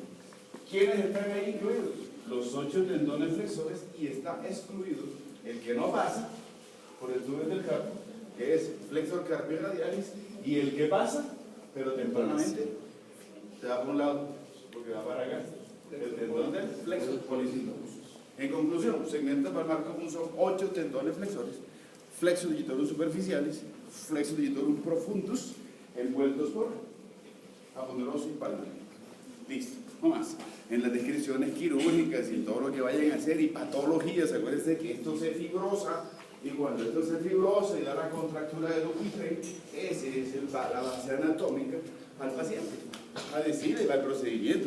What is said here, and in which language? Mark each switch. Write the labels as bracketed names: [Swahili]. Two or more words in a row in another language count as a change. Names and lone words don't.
[Spanish] ¿Quiénes están ahí incluidos? Los 8 tendones flexores, y está excluido el que no pasa por el túnel del carpo, que es [Latin] flexor carpi radialis, [Spanish] y el que pasa, pero tempranamente, se va por un lado, porque va para acá, el tendón del flexor polisíntomo. En conclusión, segmento palmar común son 8 tendones flexores, [Latin] flexor digitorum superficiales, flexor digitorum profundus, [Spanish] envueltos por aponeurosis palmar. Listo, no más. En las descripciones quirúrgicas y todo lo que vayan a hacer y patologías, acuérdense que esto se fibrosa, y cuando esto se fibrosa y da la contractura de Dupuytren, ese es la base anatómica al paciente, a decirle, va el procedimiento.